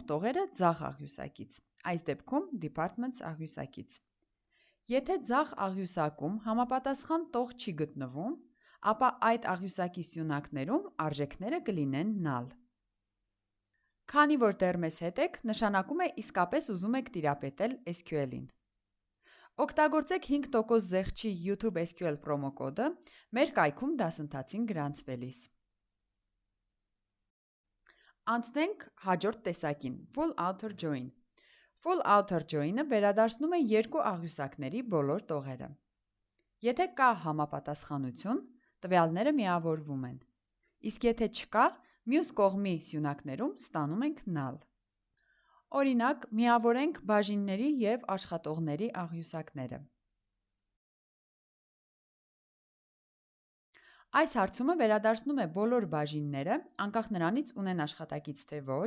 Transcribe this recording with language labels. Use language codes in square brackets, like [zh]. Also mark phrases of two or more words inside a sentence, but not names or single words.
[hy] տողերը ձախ աղյուսակից, այս դեպքում departments աղյուսակից։ Եթե ձախ աղյուսակում համապատասխան տող չի գտնվում, ապա այդ աղյուսակի սյունակներում արժեքները կլինեն null։ Քանի որ դեռ մեզ հետ եք, նշանակում է իսկապես ուզում եք տիրապետել SQL-ին։ Օգտագործեք 5% զեղչի YouTube SQL պրոմոկոդը մեր կայքում դասընթացին գրանցվելիս։ Անցնենք հաջորդ տեսակին՝ [en] full outer join։ Full outer join- [hy] ը վերադարձնում է երկու աղյուսակների բոլոր տողերը։ Եթե կա համապատասխանություն, տվյալները միավորվում են, իսկ եթե չկա, մյուս կողմի սյունակներում ստանում ենք null։ Օրինակ, միավորենք բաժինների և աշխատողների աղյուսակները։ Այս հարցումը վերադարձնում է բոլոր բաժինները, անկախ նրանից ունեն աշխատակից թե ոչ,